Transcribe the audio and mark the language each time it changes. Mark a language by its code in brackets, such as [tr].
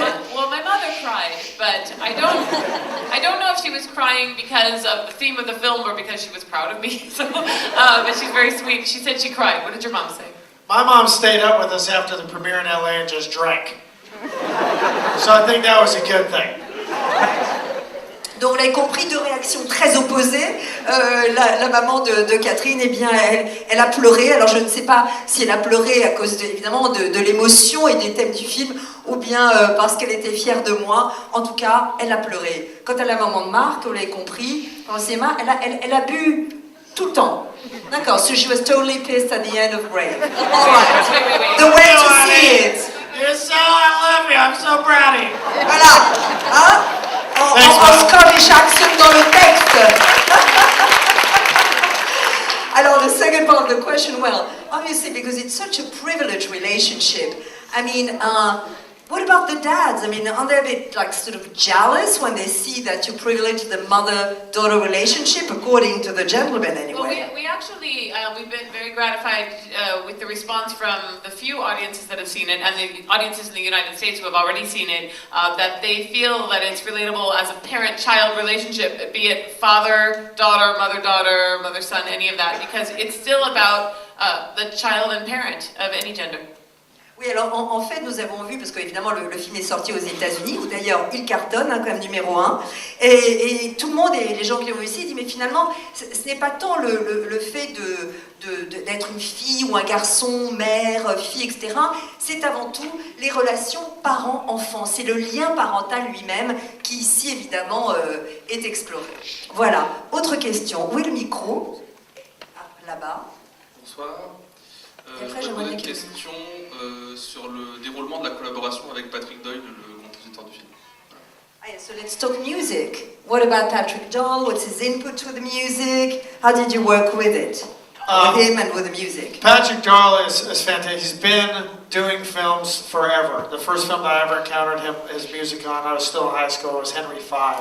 [en] Well, my mother cried, but I don't know if she was crying because of the theme of the film or because she was proud of me. So, but she's very sweet. She said she cried. What did your mom say? My mom stayed up with us after the premiere in LA and just drank. So I think that was a good thing. [fr] Donc on a compris deux réactions très opposées. La maman de Catherine, eh bien, elle a pleuré. Alors je ne sais pas si elle a pleuré à cause évidemment de l'émotion et des thèmes du film, ou bien parce qu'elle était fière de moi. En tout cas, elle a pleuré. Quant à la maman de Marc, on l'a compris, elle a bu tout le temps. D'accord, [en] so she was totally pissed at the end of Rebelle. All right. The way to see it. You're so, I love you, I'm so proud of you. [fr] Voilà. Hein? En [en] Scottish accent [fr] dans le texte. [en] Alors, the second part of the question, well, obviously because it's such a privileged relationship. I mean, what about the dads? I mean, aren't they a bit like sort of jealous when they see that you privilege the mother-daughter relationship, according to the gentleman anyway? Well, we actually, we've been very gratified with the response from the few audiences that have seen it, and the audiences in the United States who have already seen it, that they feel that it's relatable as a parent-child relationship, be it father-daughter, mother-daughter, mother-son, any of that, because it's still about the child and parent of any gender. [fr] Oui, alors en fait, nous avons vu, parce qu'évidemment le film est sorti aux États-Unis, où d'ailleurs il cartonne hein, comme numéro 1, et tout le monde, et les gens qui l'ont vu ici, disent mais finalement, ce n'est pas tant le fait d'être une fille ou un garçon, mère, fille, etc. C'est avant tout les relations parents-enfants. C'est le lien parental lui-même qui ici, évidemment, est exploré. Voilà. Autre question. Où est le micro? Là-bas. Bonsoir. Et après, je j'aimerais pose une que- question sur le déroulement de la collaboration avec Patrick Doyle, le compositeur du film. [en] Ah, yeah, so let's talk music. What about Patrick Doyle? What's his input to the music? How did you work with it? With him and with the music? Patrick Doyle is fantastic. He's been doing films forever. The first film that I ever encountered his music on, I was still in high school, was Henry V.